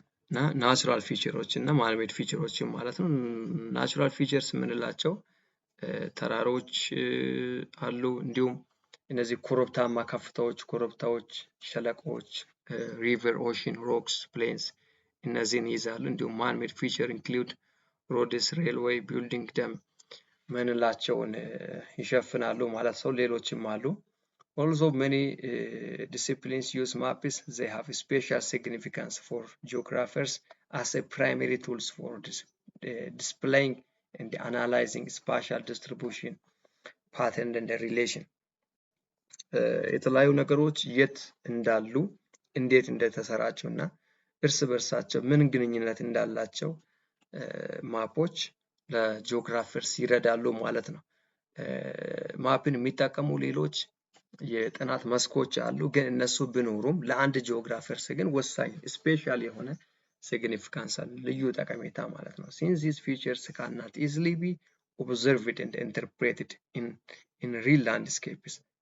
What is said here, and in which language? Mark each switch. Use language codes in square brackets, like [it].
[am] እና ናቹራል ፊቸሮች እና ማንሜድ ፊቸሮች ማለት ነው። ናቹራል ፊቸርስ የምንላቸው ተራሮች አሉ፣ እንዲሁም እነዚህ ኮረብታማ ኮረብታዎች፣ ሸለቆዎች፣ ሪቨር፣ ኦሽን፣ ሮክስ፣ ፕሌንስ እነዚህን ይይዛሉ። እንዲሁም ማንሜድ ፊቸር ኢንክሉድ ሮድስ፣ ሬልዌይ፣ ቢልዲንግ ደም ምንላቸውን ይሸፍናሉ ማለት ነው። ሌሎችም አሉ። [en] Also many disciplines use maps. They have a special significance for geographers as a primary tools for displaying and analyzing spatial distribution, pattern and relation. [am] የተለያዩ ነገሮች የት እንዳሉ እንዴት እንደተሰራጩ እና እርስ በርሳቸው ምን ግንኙነት እንዳላቸው ማፖች ለጂኦግራፈርስ ይረዳሉ ማለት ነው። ማፕን የሚጠቀሙ ሌሎች የጥናት መስኮች አሉ፣ ግን እነሱ ቢኖሩም ለአንድ ጂኦግራፈርስ ግን ወሳኝ ስፔሻል የሆነ ሲግኒፊካንስ አለ፣ ልዩ ጠቀሜታ ማለት ነው። [en] since these features cannot easily be observed and interpreted in real landscapes.